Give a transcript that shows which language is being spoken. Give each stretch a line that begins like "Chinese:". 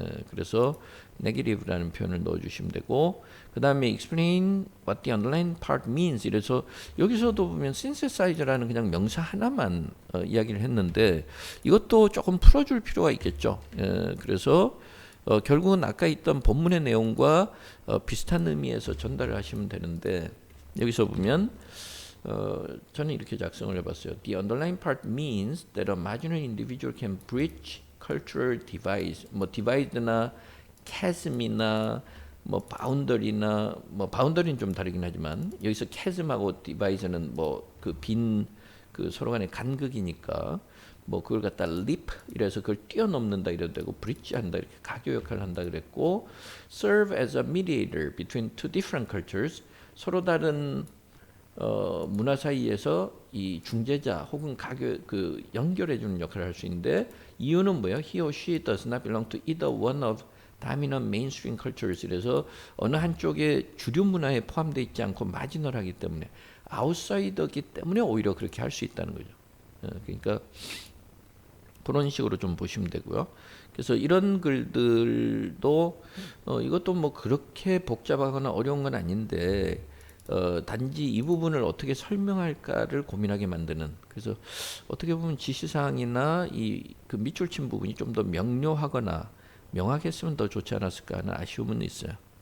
Korean: 그래서 negative라는 표현을 넣어주시면 되고 그 다음에
English: explain what the underlying part means
Korean: 이래서 여기서도 보면 synthesizer라는 그냥 명사 하나만 이야기를 했는데 이것도 조금 풀어줄 필요가 있겠죠. 그래서 결국은 아까 있던 본문의 내용과 비슷한 의미에서 전달을 하시면 되는데 여기서 보면 저는 이렇게 작성을 해봤어요.
English: The underlying part means that a marginal individual can bridge cultural divides.
Korean: 뭐 divide나 chasm이나 뭐 boundary나 뭐 boundary는 좀 다르긴 하지만 여기서 chasm하고 divide는 뭐 그 빈 그 서로 간의 간극이니까 뭐 그걸 갖다 leap 이래서 그걸 뛰어넘는다 이래도 되고 bridge 한다 이렇게 가교 역할을 한다 그랬고
English: serve as a mediator between two different cultures
Korean: 서로 다른 문화 사이에서 이 중재자 혹은 그 연결해주는 역할을 할 수 있는데 이유는 뭐예요?
English: He or she does not belong to either one of dominant mainstream cultures.
Korean: 그래서 어느 한쪽의 주류 문화에 포함되어 있지 않고 마지널하기 때문에 아웃사이더기 때문에 오히려 그렇게 할 수 있다는 거죠. 그러니까 그런 식으로 좀 보시면 되고요. 그래서 이런 글들도 이것도 뭐 그렇게 복잡하거나 어려운 건 아닌데 단지 이 부분을 어떻게 설명할까를 고민하게 만드는 그래서 어떻게 보면 지시사항이나 이 그 밑줄 친 부분이 좀 더 명료하거나 명확했으면 더 좋지 않았을까 하는 아쉬움은 있어요.